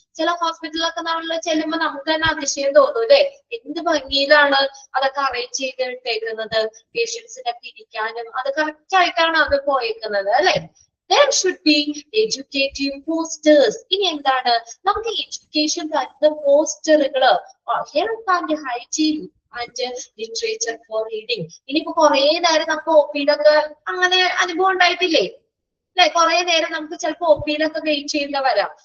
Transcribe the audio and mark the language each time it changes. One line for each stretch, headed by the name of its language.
Malayalam: ചില ഹോസ്പിറ്റലിലൊക്കെ നമ്മൾ ചെല്ലുമ്പോ നമുക്ക് തന്നെ അതിശയം തോന്നും അല്ലെ, എന്ത് ഭംഗിയിലാണ് അതൊക്കെ അറേഞ്ച് ചെയ്തിട്ടേക്കുന്നത്, പേഷ്യൻസിനൊക്കെ ഇരിക്കാനും അത് കറക്റ്റ് ആയിട്ടാണ് അത് പോയേക്കുന്നത് അല്ലെ.
English: There should be educative posters.
Malayalam: ഇനി എന്താണ് നമുക്ക് എഡ്യൂക്കേഷൻ തരുന്ന പോസ്റ്ററുകള്,
English: Health and hygiene and literature for reading.
Malayalam: ഇനിയിപ്പോ കുറെ നേരം നമുക്ക് OPയിലൊക്കെ അങ്ങനെ അനുഭവം ഉണ്ടായിട്ടില്ലേ അല്ലെ, കുറെ നേരം നമുക്ക് ചിലപ്പോ OPയിലൊക്കെ വെയിറ്റ് ചെയ്യേണ്ട വരാം.